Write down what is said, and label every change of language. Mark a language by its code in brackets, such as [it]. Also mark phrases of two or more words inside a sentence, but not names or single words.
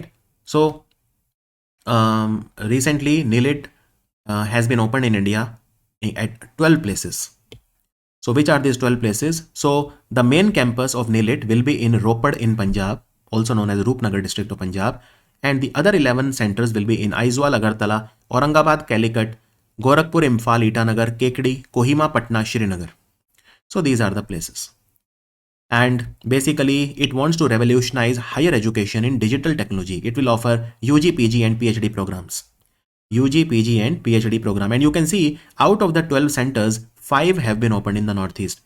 [en] So recently NILIT has been opened in India at 12 places. So which are these 12 places? So the main campus of NILIT will be in Ropar in Punjab, also known as Roopnagar district of Punjab, and the other 11 centers will be in Aizawl, Agartala, Aurangabad, Calicut, Gorakhpur, Imphal, Itanagar, Kekdi, Kohima, Patna, Srinagar. So these are the places. And basically it wants to revolutionize higher education in digital technology. It will offer UG, PG and PhD programs. UG, PG and PhD program. And you can see out of the 12 centers, 5 have been opened in the Northeast.